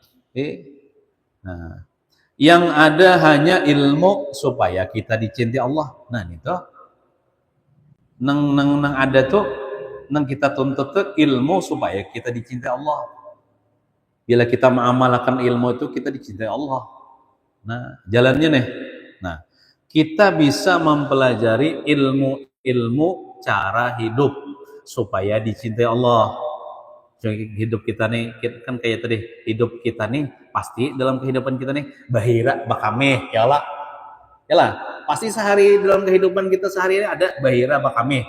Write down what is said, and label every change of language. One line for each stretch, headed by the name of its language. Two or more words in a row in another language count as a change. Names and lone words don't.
Indonesian: Nah, yang ada hanya ilmu supaya kita dicintai Allah.
Banjar: Nah, itu nang ada tuh nang kita tuntut tuh ilmu supaya kita dicintai Allah.
Indonesian: Bila kita mengamalkan ilmu itu kita dicintai Allah. Nah, jalannya nih. Nah, kita bisa mempelajari ilmu cara hidup supaya dicintai Allah. Hidup kita nih kan kayak tadi, hidup kita nih pasti dalam kehidupan kita nih
Banjar: bahira bakameh
Indonesian: ya lah pasti sehari dalam kehidupan kita sehari ini ada
Banjar: bahira bakameh.